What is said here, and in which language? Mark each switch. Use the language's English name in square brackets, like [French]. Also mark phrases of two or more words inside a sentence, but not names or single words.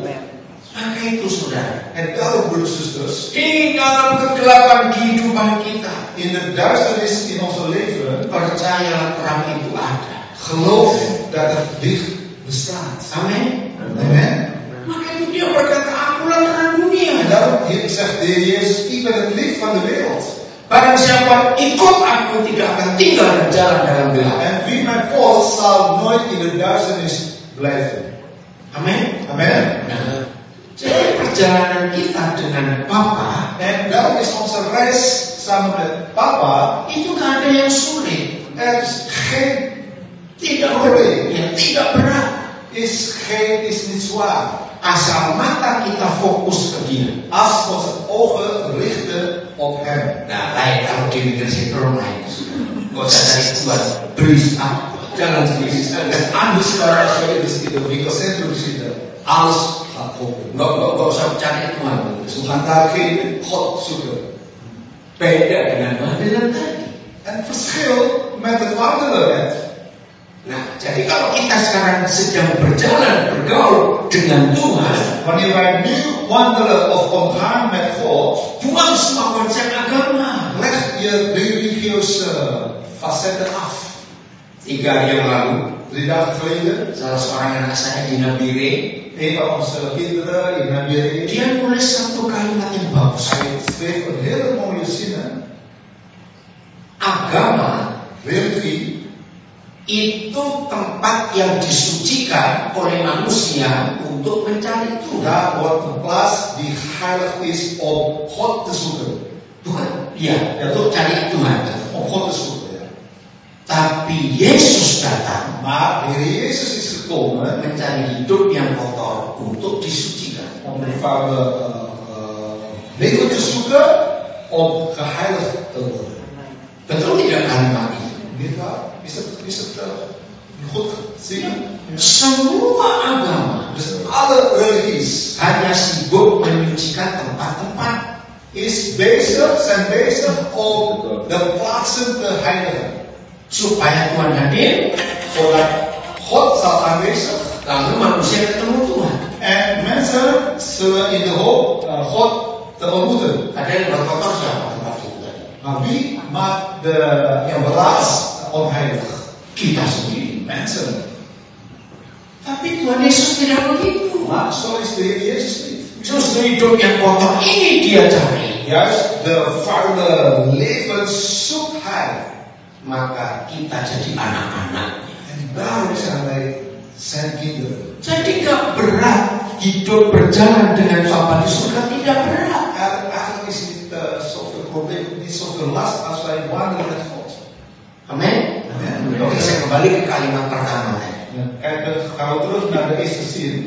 [Indonesian] Maka itu saudara, [Dutch] En daarom, broeders en zusters, [Indonesian] di dalam kegelapan kehidupan kita, [Dutch] in de duisternis in onze leven, [Indonesian] percayalah terang itu ada. [Dutch] geloof dat het licht bestaat. [Indonesian] Amin. [Dutch] Amen. [Indonesian] Maka itu dia berkata, akulah terang dunia. [Dutch] En daarom zegt de Heer Jezus, ik ben het licht van de wereld. [Indonesian] Barang siapa ikut aku tidak akan tinggal berjalan dalam gelap. [Dutch] En wie mij volgt zal nooit in de duisternis blijven. [Indonesian] Amin. [Dutch] Amen. [Indonesian] Nah, jadi perjalanan kita dengan Papa [Dutch] En daarom is onze reis samen met Papa, [Indonesian] itu nggak ada yang sulit, [Dutch] er is geen, [Indonesian] tidak berat, ya, tidak berat. [Dutch] is niet zwaar. [Indonesian] Asal mata kita fokus ke Dia. [Dutch] Als we onze ogen richten op Hem. [Indonesian] Nah, lain kalau di negeri sentrum lain. Gak usah cari Tuhan, please ah, jangan please. [Dutch] Anders als je dus in het winkelcentrum zitten, alles gaat open. [Indonesian] Gak usah cari Tuhan. [Dutch] Dus we gaan daar geen God zoeken. [Indonesian] Beda dengan wandelen tadi. [Dutch] En verschil met het wandelen. [Indonesian] Nah, jadi kalau kita sekarang sedang berjalan bergaul dengan Tuhan, [Dutch] Wanneer wij nu wandelen of omgaan met God, [Indonesian] buang semua konsep agama. [Dutch] leg je religieuze facetten af. [Indonesian] 3 hari yang lalu, [Dutch] 3 dagen geleden, [Indonesian] salah seorang anak saya di Nabire, [Dutch] een van onze kinderen in Nabire, [Indonesian] dia nulis satu kalimat yang bagus. [Dutch] hij schreef een hele mooie zinnen. [Indonesian] Agama [Dutch] Religie [Indonesian] itu tempat yang disucikan oleh manusia untuk mencari Tuhan. [Dutch] daar wordt een plaats die heilig is om God te zoeken. [Indonesian] Bukan, ya, untuk cari Tuhan. [Dutch] Om God te zoeken. Ja. [Indonesian] Tapi Yesus datang [Dutch] Maar de Heer Jezus is gekomen [Indonesian] mencari hidup yang kotor untuk disucikan. [Dutch] om een vuile leven te zoeken om geheiligd te worden. [Indonesian] Betul tidak kalimat ini? [Dutch] Niet waar? Is het goed zingen? [Indonesian] Semua agama [Dutch] Dus alle religies [Indonesian] hanya sibuk menyucikan tempat-tempat. [Dutch] zijn bezig om de plaatsen te heiligen. [Indonesian] Supaya Tuhan hadir, [Dutch] Zodat God zal aanwezig [Indonesian] lalu manusia ketemu Tuhan. [Dutch] en mensen zullen in de hoop God te ontmoeten. [Indonesian] Ada yang berkotor siapa tempat itu tadi? [Dutch] Maar wie maakt de plaats onheilig? [Indonesian] Kita sendiri. [Dutch] Mensen. [Indonesian] Tapi Tuhan Yesus tidak begitu. [Dutch] Maar zo is de Heer Jezus niet. [Indonesian] Justru hidup yang kotor ini dia cari. [Dutch] Juist de vuile leven zoekt Hij. [Indonesian] Maka kita jadi anak-anaknya. [Dutch] En daarom zijn wij zijn kinderen. [Indonesian] Jadi gak berat hidup berjalan dengan Bapa di surga, tidak berat. [Dutch] Eigenlijk is het niet zoveel probleem, niet zoveel last als wij wandelen met God. [Indonesian] Amin. [Dutch] Amen. [Indonesian] Oke, saya kembali ke kalimat pertama tadi. [Dutch] Kijk, gaan we terug naar de eerste zin.